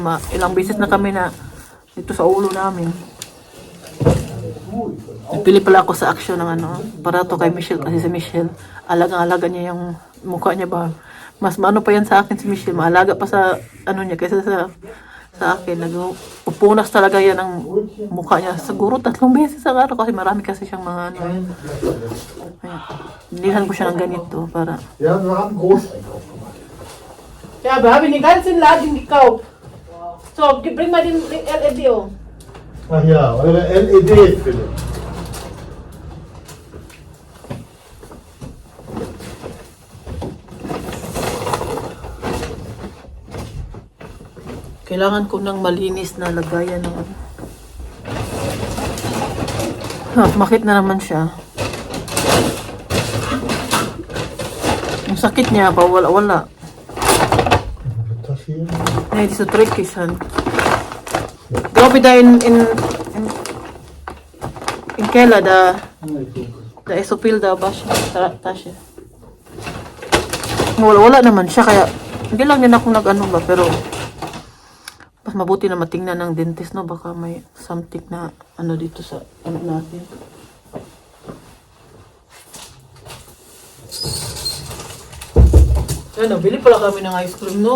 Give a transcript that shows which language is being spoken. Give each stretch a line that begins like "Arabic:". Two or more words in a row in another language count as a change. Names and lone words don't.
Filipino: Ilang beses na kami na dito sa ulo namin. Nagpili pala ako sa action ng para to kay Michelle, kasi si Michelle, alaga niya yung mukha niya ba. Mas maano pa yan sa akin si Michelle, maalaga pa sa niya kaysa sa akin. Nagpupunas talaga yan ang mukha niya. Siguro 3 beses sa araw kasi marami kasi siyang mga Nilihan ko siya ng ganito para...
German: Ja, wir haben Großeinkauf gemacht. Ja, wir haben den ganzen Laden gekauft. So, bring mal den LED um. Ach ja, eure LED, Philipp.
Filipino: Kailangan ko ng malinis na lagayan ng makit na naman siya. Yung sakit niya, wala.
German: Das hier? Nee, diese Dreckigkeit. Glaube da in Keller, da ist so viel da, Tasche.
Filipino: Wala naman siya, kaya hindi lang din ako nag-ano ba, pero mas mabuti na matingnan ng dentist, no? Baka may something na dito sa natin. Bili pala kami ng ice cream, no?